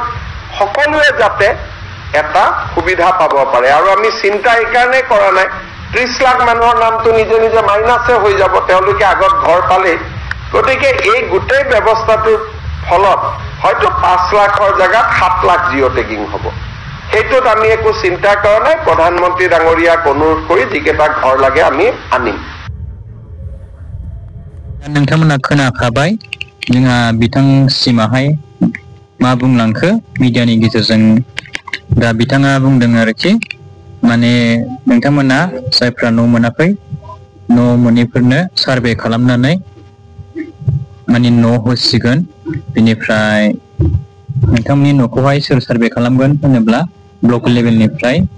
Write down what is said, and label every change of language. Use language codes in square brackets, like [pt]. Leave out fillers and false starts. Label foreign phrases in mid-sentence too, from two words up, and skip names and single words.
[as] সকলোৱে যাতে এটা সুবিধা পাব পাৰে আৰু আমি চিন্তা এই কাৰণে কৰা নাই 30 লাখ মানুহৰ নামটো নিজে নিজে মাইনাছে হৈ যাব তেওঁলোকে আগত ঘৰ পালে গতিকে এই গোটেই ব্যৱস্থাটোৰ ফলত হয়তো 5 লাখৰ জায়গাত 7 লাখ [en] geo tagging [as] হ'ব সেইটোত আমি একো চিন্তা কৰা নাই প্ৰধানমন্ত্ৰী ডাঙৰীয়াক অনুৰোধ কৰি যিকেইটা ঘৰ লাগে আমি আনিম [brx] नोंथांमोना खोनाखाबाय जोंहा बिथां सिमाहाय मा बुंलांखो मिडियानि गेजेरजों दा बिथाङा बुंदों आरोखि माने नोंथांमोना जायफ्रा न' मोनाखै न' मोनैफोरनो सार्भे खालामनानै माने न' होसिगोन बिनिफ्राय नोंथांमोननि न'खौहाय सोर सार्भे खालामगोन होनोब्ला ब्लक लेभेलनिफ्राय